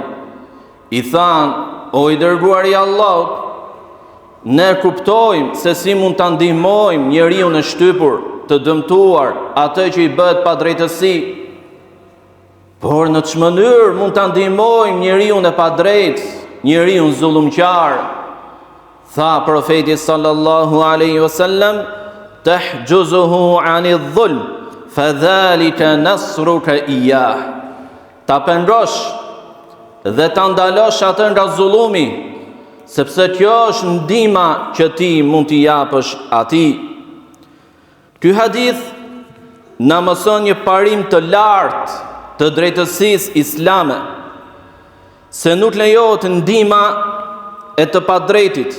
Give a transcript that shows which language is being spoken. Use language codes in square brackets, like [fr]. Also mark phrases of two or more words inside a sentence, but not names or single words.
[sq] I than: o i dërguari i Allahut, ne kuptojmë se si mund ta ndihmojmë njeriu në shtypur, të dëmtuar, atë që i bëhet padrejtësi, por në çfarë mënyrë mund ta ndihmojmë njeriu në padrejt, njeriu zullumqar? Tha profeti [ar] صلى الله عليه وسلم تحجزه عن الظلم فذلك نصرك إياه. [sq] Ta pengosh dhe ta ndalosh atë nga zullumi, sepse kjo është ndihma që ti mund t'i japësh atij. Ky hadith na mëson një parim të lartë të drejtësisë islame, se nuk lejohet ndihma e të padrejtit.